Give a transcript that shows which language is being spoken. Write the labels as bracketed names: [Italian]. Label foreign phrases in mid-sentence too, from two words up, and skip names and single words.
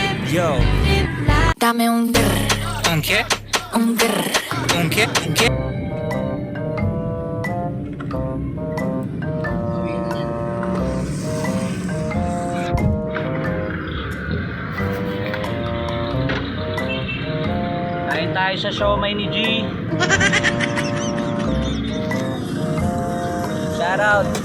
[Spanish] Yo. Dame un grr, ¿Un qué? un grr. ¿Un qué? ¿Un qué? [Filipino] Kain tayo sa siomay ni G. [English] Shout out.